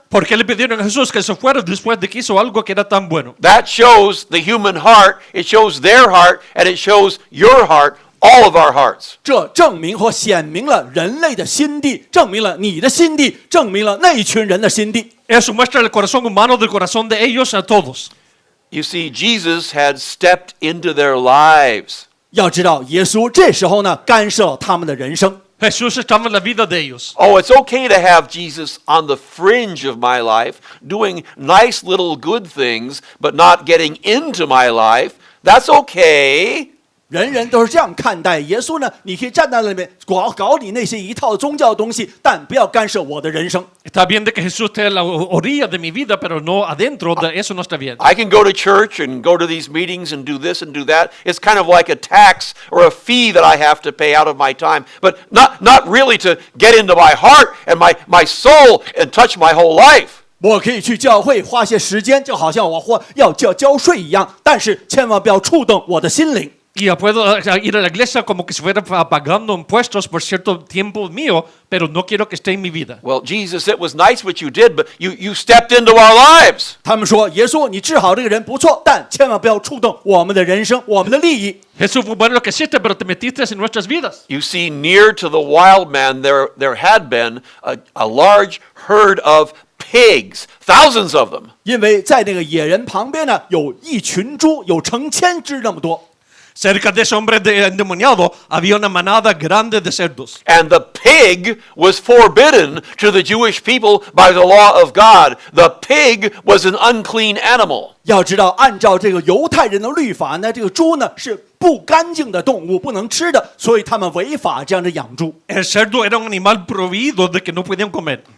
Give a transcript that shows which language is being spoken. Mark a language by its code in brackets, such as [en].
[es] ¿Por qué le pidieron a Jesús que se fuera después de que hizo algo que era tan bueno? [en] That shows the human heart, it shows their heart, and it shows your heart, all of our hearts. [zh] 这证明或显明了人类的心地，证明了你的心地，证明了那一群人的心地。 [es] Eso muestra el corazón humano del corazón de ellos a todos. [en] You see, Jesus had stepped into their lives. [zh] 要知道，耶稣这时候呢，干涉了他们的人生。 [es] Jesús estaba en la vida de ellos. [en] Oh, it's okay to have Jesus on the fringe of my life, doing nice little good things, but not getting into my life. That's okay. [zh] 人人都是这样看待耶稣呢。你可以站在那里面搞你那些一套宗教的东西，但不要干涉我的人生。 [es] Está bien de que Jesús esté a la orilla de mi vida, pero no adentro de eso no está bien. [en] I can go to church and go to these meetings and do this and do that. It's kind of like a tax or a fee that I have to pay out of my time, but not really to get into my heart and my soul and touch my whole life. [zh] 我可以去教会花些时间，就好像我要交税一样，但是千万不要触动我的心灵。 [es] Y ya puedo ir a la iglesia como que si fuera pagando impuestos por cierto tiempo mío, pero no quiero que esté en mi vida. [en] Well, Jesus, it was nice what you did, but you stepped into our lives. [zh] 他们说：“耶稣，你治好这个人不错，但千万不要触动我们的人生、我们的利益。” [es] Jesús, fue bueno lo que hiciste, pero te metiste en nuestras vidas. [en] You see, near to the wild man, there had been a large herd of pigs, thousands of them. [zh] 因为在那个野人旁边呢，有一群猪，有成千只那么多。 [es] Cerca de ese hombre endemoniado había una manada grande de cerdos. [en] And the pig was forbidden to the Jewish people by the law of God. The pig was an unclean animal. [zh] 要知道，按照这个犹太人的律法呢，这个猪呢是不干净的动物，不能吃的，所以他们违法这样的养猪。 [es] El cerdo era un animal prohibido de que no podían comer.